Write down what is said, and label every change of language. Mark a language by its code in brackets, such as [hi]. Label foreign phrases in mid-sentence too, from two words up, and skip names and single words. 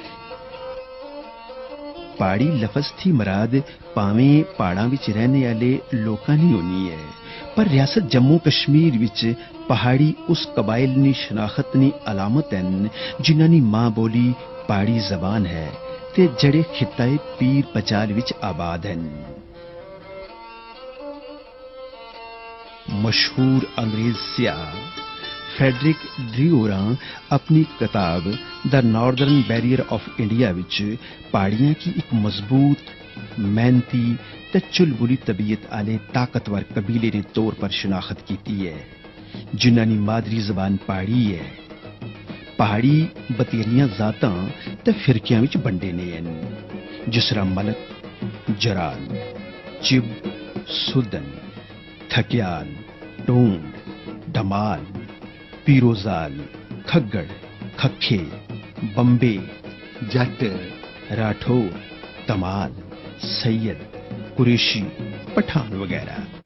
[phr] پہاڑی لفظ تھی مراد بھاویں پہاڑاں وچ رہنے والے لوکاں نی ہونی ہے، پر ریاست جموں کشمیر وچ پہاڑی اس قبائل نی شناخت نی علامت ہیں جنہاں نی ماں بولی پہاڑی زبان ہے تے جڑے خطائے پیر پنجال وچ آباد ہیں. مشہور انگریز سیاح فریڈرک ڈیورا اپنی کتاب دی ناردرن بیریئر آف انڈیا وچ پہاڑیاں کی اک مضبوط، محنتی تے چلبلی طبیعت آلے طاقتور قبیلے نے طور پر شناخت کی ہے، جنہاں دی مادری زبان پہاڑی ہے. پہاڑی بتیریاں ذاتاں تے فرقیاں وچ بنڈے نے ہیں، جسراں ملک، جرال، چب، سدن، تھکیال، ٹونڈ، دھمال، پیروزال، کھگڑ، کھکھے، بمبے، جٹ، راٹھور، تمال، سید، قریشی، پٹھان وغیرہ.